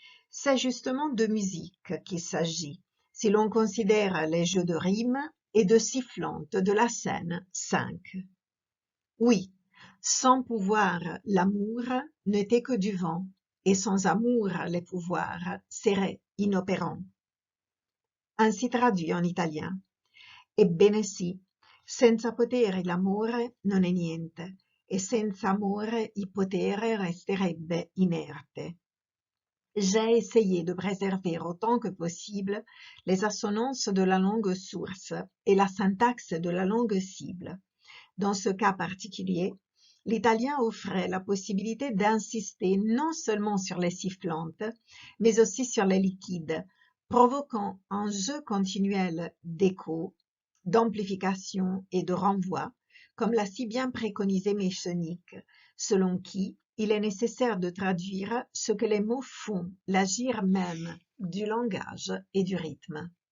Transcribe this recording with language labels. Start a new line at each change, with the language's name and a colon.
French: C'est justement de musique qu'il s'agit, si l'on considère les jeux de rimes et de sifflantes de la scène 5. Oui, sans pouvoir, l'amour n'était que du vent, et sans amour, les pouvoirs seraient inopérants. Ainsi traduit en italien.
Italian: Ebbene sì, senza potere l'amore non è niente, e senza amore il potere resterebbe inerte.
French: J'ai essayé de préserver autant que possible les assonances de la langue source et la syntaxe de la langue cible. Dans ce cas particulier, l'italien offrait la possibilité d'insister non seulement sur les sifflantes, mais aussi sur les liquides, provoquant un jeu continuel d'écho, d'amplification et de renvoi, comme l'a si bien préconisé Méchenique, selon qui il est nécessaire de traduire ce que les mots font, l'agir même du langage et du rythme.